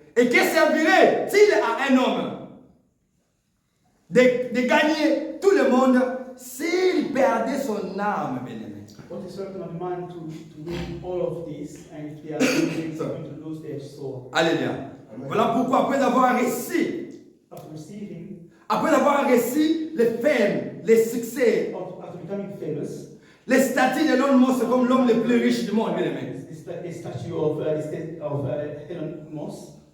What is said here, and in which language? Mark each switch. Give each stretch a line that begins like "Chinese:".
French: Et que servirait-il à un homme de gagner tout le monde s'il perdait son âme, bien aimé?
English: What is certain of man to win all of this, and if they are going to lose their soul?
French: Alléluia. Voilà pourquoi après avoir réussi,
English: After receiving,
French: après avoir réussi les fame, les succès,
English: after becoming famous,
French: les statuts de Elon Musk comme l'homme le plus riche du monde, bien aimé.
English: the statue of Elon Musk,